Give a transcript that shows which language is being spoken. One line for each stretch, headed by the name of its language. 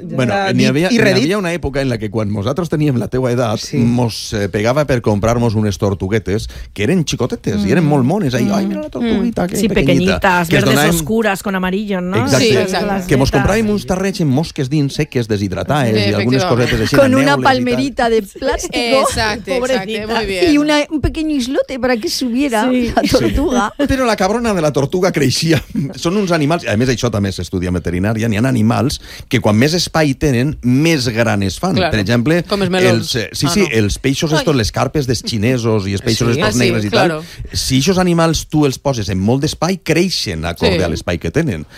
Catalan: Bueno, n'hi havia una època en la que quan nosaltres teníem la teua edat, mos pegava per comprar-nos unes tortuguetes que eren xicotetes i eren molt mones.
Spanish: Ai, mira la tortuguita, que pequeñita. Sí, pequeñitas, verdes. oscures, con amarillo, no?
Catalan: Exacte. Sí, exacte. Que mos compràvem uns tarrets amb mosques dins, seques, deshidratades, sí, i algunes cosetes així.
Spanish: Con una palmerita de plàstic.
Catalan: Exacte, exacte,
Spanish: muy bien. Y un pequeño islote para que subiera, sí, la tortuga. Sí.
Catalan: Però la cabrona de la tortuga creixia. Són uns animals, a més això també s'estudia en veterinària, n'hi ha animals que quan més espai tenen, més gran es fan.
Spanish: Claro.
Catalan: Per exemple, com els melons. Els, sí, ah, sí, no, els peixos estos, les carpes dels xinesos i els peixos, sí, estos negres, sí, i tal.
Spanish: Claro.
Catalan: Si aquests animals tu els poses en molt d'espai, creixen acorde, sí, a l'espai que tenen.